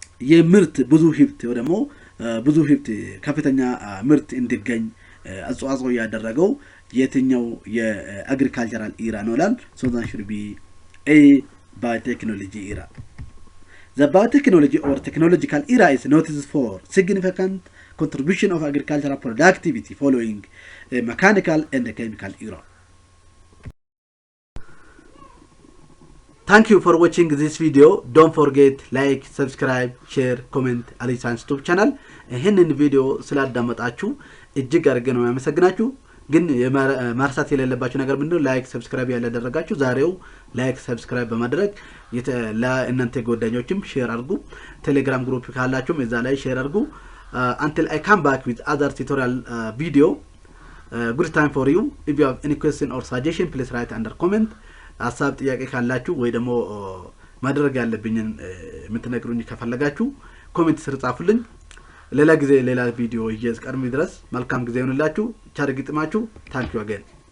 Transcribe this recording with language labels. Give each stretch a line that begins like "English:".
Amharic: የምርት ብዙ ሂብት ወይ ደግሞ ብዙ ሂብት ከፍተኛ ምርት እንዲገኝ አስተዋጽኦ ያደረገው የትኛው የአግሪካልቸራል ኢራ ነው ይላል
English: so that should be a biotechnology era the biotechnology or technological era is noticed for significant contribution of agricultural productivity following a mechanical and a chemical era Thank you for watching this video. Don't forget like, subscribe, share, comment Aliyi Science YouTube channel.
Amharic: ይሄንን ቪዲዮ ስላዳመጣችሁ እጅግ አድርገን ነው ያመሰግናችሁ። ግን ማርሳት የሌለባችሁ ነገር ምንድነው ላይክ ሰብስክራይብ ያላደረጋችሁ ዛሬው ላይክ ሰብስክራይብ በማድረግ ለእናንተ ጓደኞችም ሼር አድርጉ። ቴሌግራም ግሩፕ ካላችሁም እዛ ላይ ሼር አድርጉ።
English: Until I come back with other tutorial video, good time for you. If you have any question or suggestion, please write under comment.
Amharic: ሐሳብ ጥያቄ ካላችሁ ወይ ደግሞ ማድረግ ያለብኝን የምትነግሩኝ ከፈለጋችሁ ኮሜንት ስር ጻፉልኝ ሌላ ጊዜ ሌላ ቪዲዮ ይዤ እስከርም ድረስ መልካም ጊዜ ይሁንላችሁ ቻርግ ጥማችሁ ታንክ ዩ አገን